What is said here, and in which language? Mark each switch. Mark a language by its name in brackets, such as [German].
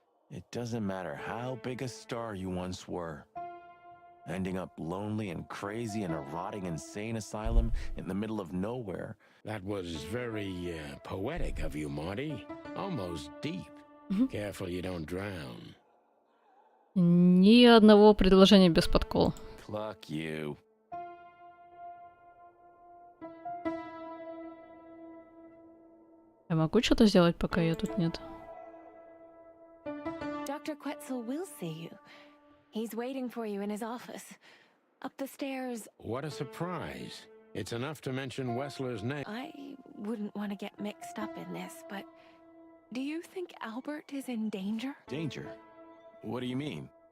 [English] It doesn't matter how big a star you once were. Ending up lonely and crazy in a rotting insane asylum in the middle of nowhere. That was very poetic of you, Marty. Almost deep. Careful you don't drown. [Russian] Ни одного предложения без подкола. [English] Cluck you. [Russian] Я могу что-то сделать, пока ее тут нет? [English] Dr. Quetzal will see you. He's waiting for you in his office. Up the stairs. What a surprise. It's enough to mention Wessler's name. I wouldn't want to get mixed up in this, but do you think Albert is in danger? Danger? What do you mean?